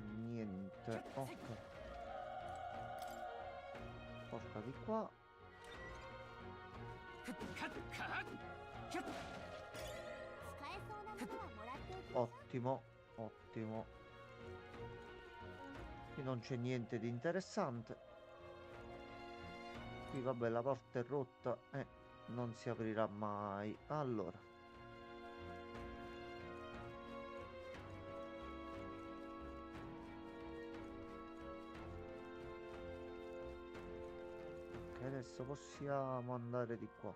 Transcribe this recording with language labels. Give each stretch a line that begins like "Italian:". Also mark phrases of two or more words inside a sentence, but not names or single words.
Italian: Niente. niente. Ok. Porta di qua.
Japanese: 使えそうなものはもらっておきましょう。
Italian: Ottimo, ottimo. Qui non c'è niente di interessante. Qui vabbè, la porta è rotta e non si aprirà mai. Allora. Ok, adesso possiamo andare di qua.